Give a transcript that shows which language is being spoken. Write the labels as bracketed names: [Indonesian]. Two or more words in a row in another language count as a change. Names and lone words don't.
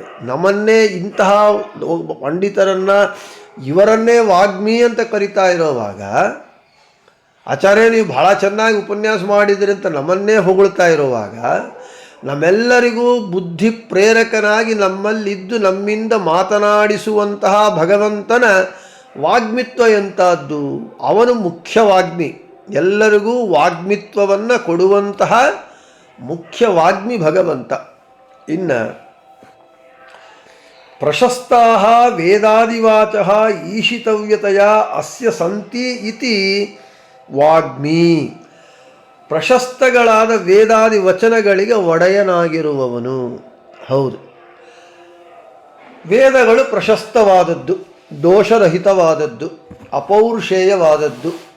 [Kannada] ನಮ್ಮನ್ನೇ ಇಂತಹ ಪಂಡಿತರನ್ನು ಇವರನ್ನೇ ವಾಗ್ಮಿ ಅಂತ ಕರಿತಾ ಇರೋವಾಗ, ಆಚಾರ್ಯ ನೀವು ಭಾಳ ಚೆನ್ನಾಗಿ ಉಪನ್ಯಾಸ ಮಾಡಿದ್ರಿ ಅಂತ ನಮ್ಮನ್ನೇ ಹೊಗಳ್ತಾ ಇರುವಾಗ, ನಮ್ಮೆಲ್ಲರಿಗೂ ಬುದ್ಧಿ ಪ್ರೇರಕನಾಗಿ ನಮ್ಮಲ್ಲಿದ್ದು ನಮ್ಮಿಂದ ಮಾತನಾಡಿಸುವಂತಹ ಭಗವಂತನ ವಾಗ್ಮಿತ್ವ ಎಂಥದ್ದು. ಅವನು ಮುಖ್ಯ ವಾಗ್ಮಿ. ಎಲ್ಲರಿಗೂ ವಾಗ್ಮಿತ್ವವನ್ನು ಕೊಡುವಂತಹ ಮುಖ್ಯ ವಾಗ್ಮಿ ಭಗವಂತ. [Sanskrit] ಇನ್ನು प्रशस्ताः वेदादिवाचः ईशितव्यतेय अस्य सन्ति इति वाग्मि. [Kannada] ಪ್ರಶಸ್ತಗಳಾದ ವೇದಾದಿ ವಚನಗಳಿಗೆ ಒಡೆಯನಾಗಿರುವವನು. ಹೌದು, ವೇದಗಳು ಪ್ರಶಸ್ತವಾದದ್ದು, ದೋಷರಹಿತವಾದದ್ದು, ಅಪೌರುಷೇಯವಾದದ್ದು.